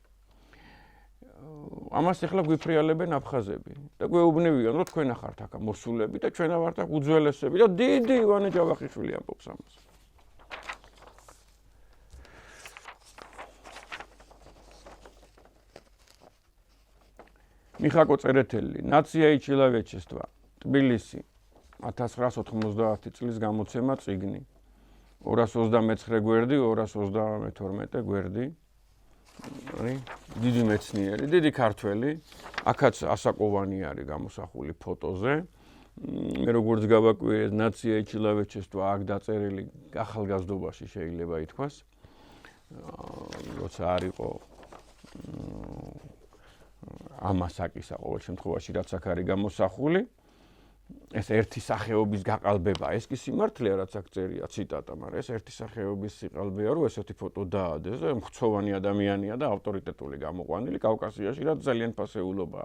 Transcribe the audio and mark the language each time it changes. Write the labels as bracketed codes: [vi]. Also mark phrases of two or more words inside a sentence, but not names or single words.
[ka] ამას ეხლა გვიფრიალებენ აფხაზები და გვეუბნებიან, რომ თქვენ ახართ აქ მოსულები და ჩვენ ვართ აქ უძველესები და დიდი ივანე ჯავახიშვილი ამბობს ამას. მიხაკო წერეთელი, ნაცია и человечество, თბილისი, 1990 წლის გამოცემა წიგნი. 229 გვერდი, 232 გვერდი. დიდი მეცნიერი, დიდი ქართველი, აქაც ასაკოვანი არის გამოსახული ფოტოზე. მე როგორც გავაკვირე, ნაცია и человечество აქ დაწერილი ახალგაზრდობაში შეიძლება ითქვას. როცა არ იყო ამ ასაკისა ყოველ შემთხვევაში რაც აქ არის გამოსახული. ეს ერთი სახეობის გაყალბება, ეს კი სიმართლეა, რაც აქ წერია ციტატა, მაგრამ ეს ერთი სახეობის სიყალბეა, რომ ესეთი ფოტო დაადეს და მხცოვანი ადამიანია და ავტორიტეტული გამოყვანილი კავკასიაში, რაც ძალიან ფასეულობაა.